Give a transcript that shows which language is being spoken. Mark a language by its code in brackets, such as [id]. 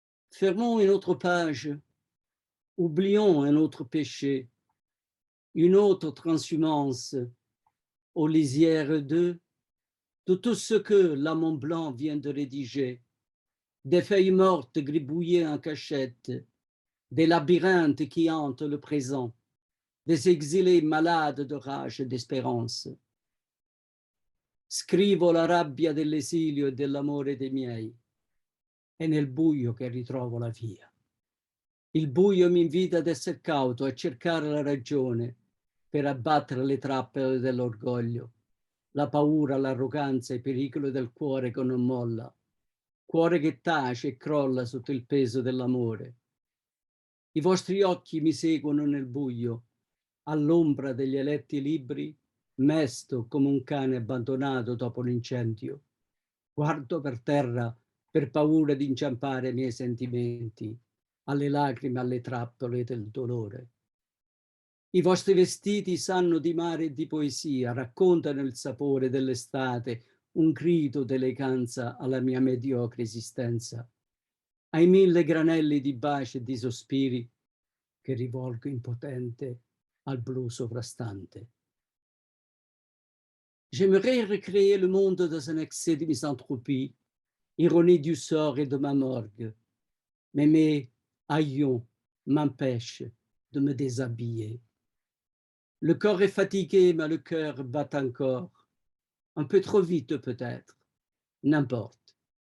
[fr] Fermons une autre page, oublions un autre péché, une autre transhumance, aux lisières de tout ce que l'amant blanc vient de rédiger, des feuilles mortes gribouillées en cachette, des labyrinthes qui hantent le présent, des exilés malades de rage et d'espérance. [it] Scrivo la rabbia dell'esilio e dell'amore dei miei, è nel buio che ritrovo la via. Il buio mi invita ad essere cauto, a cercare la ragione per abbattere le trappole dell'orgoglio, la paura, l'arroganza, il pericolo del cuore che non molla, cuore che tace e crolla sotto il peso dell'amore. I vostri occhi mi seguono nel buio, all'ombra degli eletti libri, mesto come un cane abbandonato dopo l'incendio. Guardo per terra per paura di inciampare i miei sentimenti, alle lacrime, alle trappole del dolore. I vostri vestiti sanno di mare e di poesia, raccontano il sapore dell'estate, un grido d'eleganza alla mia mediocre esistenza, ai 1000 granelli di baci e di sospiri che rivolgo impotente al blu sovrastante. [fr] J'aimerais recréer le monde dans un excès de misanthropie, ironie du sort et de ma morgue, mais mes haillons m'empêchent de me déshabiller. Le corps est fatigué, mais le cœur bat encore. Un peu trop vite peut-être. N'importe.